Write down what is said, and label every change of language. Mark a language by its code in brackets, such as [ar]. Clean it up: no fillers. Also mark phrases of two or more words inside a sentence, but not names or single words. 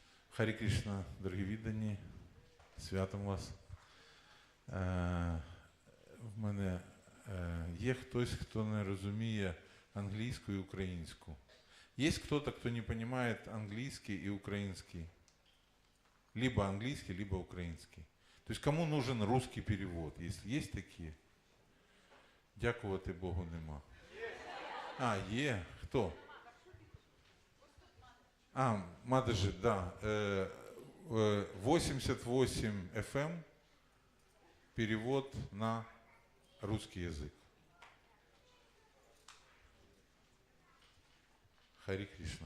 [uk] Харі Крішна, дорогі віддані, святом вас. В мене є хтось, хто не розуміє англійську і українську. Є хто-то, хто не розуміє англійський і український. [ru] Либо английский, либо украинский. То есть кому нужен русский перевод? Если есть такие? [uk] Дякувати Богу нема. А, є. Хто? А, Мадежи, да. [ru] 88 FM перевод на русский язык. Харі Крішна.